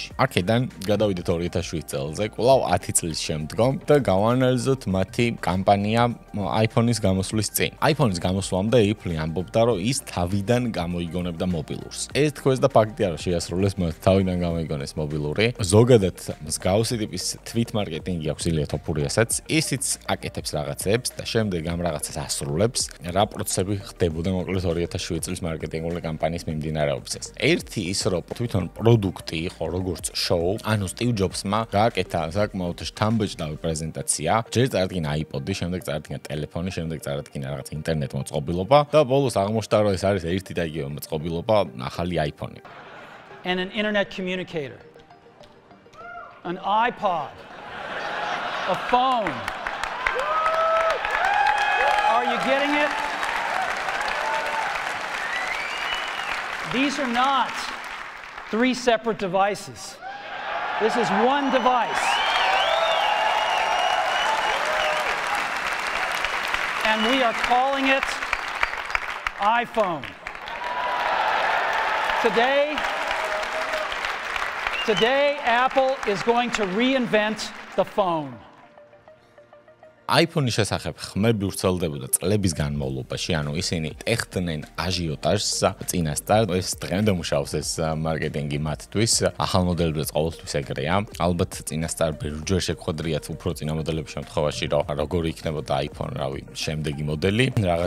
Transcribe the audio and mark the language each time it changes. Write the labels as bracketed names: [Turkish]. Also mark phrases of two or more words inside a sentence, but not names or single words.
[Georgian] აქედან გადავიდეთ 2007 წელზე, კვლავ 10 წლის შემდგომ და გავანალიზოთ მათი კამპანია iPhone-ის გამოსვლის წინ. iPhone-ის გამოსვლამდე Apple ამბობდა, რომ ის თავიდან გამოიგონებდა მობილურს. ეს თქოს და ფაქტია, რომ შეასრულეს მათ თავიდან გამოიგონეს მობილური. ზოგადად მსგავსი ტიპის [English] tweet marketing [Georgian] აქვს ილია თოფურიასაც. ისიც აკეთებს რაღაცებს და შემდეგ ამ რაღაცას ასრულებს. რა პროცესები ხდებოდა მოკლედ 2007 წლის მარკეტინგული კამპანიის მიმდინარეობისას. ერთი ის, რომ თვითონ პროდუქტი იყო როგორც შოუ, ანუ Steve Jobs-მა გააკეთა საკმაოდ შთამბეჭდავი პრეზენტაცია. ჯერ წარადგინა iPod-ი, შემდეგ წარადგინა ტელეფონი, შემდეგ წარადგინა რაღაც ინტერნეტ მოწყობილობა და ბოლოს აღმოჩნდა, რომ ეს არის ერთი და იგივე მოწყობილობა, ახალი iPhone-ი. [English] And an internet communicator. An iPod. A phone. Are you getting it? These are not 3 separate devices. This is one device. And we are calling it iPhone. Today, Apple is going to reinvent the phone. [Georgian] iPhone-ის შესახებ ხმები ვრცელდებოდა წლების განმავლობაში, ანუ ისინი ტეხტნენ აჟიოტაჟს წინასწარ, ეს დღემდე მუშაობს ეს მარკეტინგი მათთვის, ახალ მოდელებზეც ყოველთვის ეგრეა. ალბათ წინასწარ ბევრჯერ შეგხვედრიათ უფრო წინა მოდელების შემთხვევაში, რომ როგორი იქნებოდა iPhone, რავი, შემდეგი მოდელი, რაღაც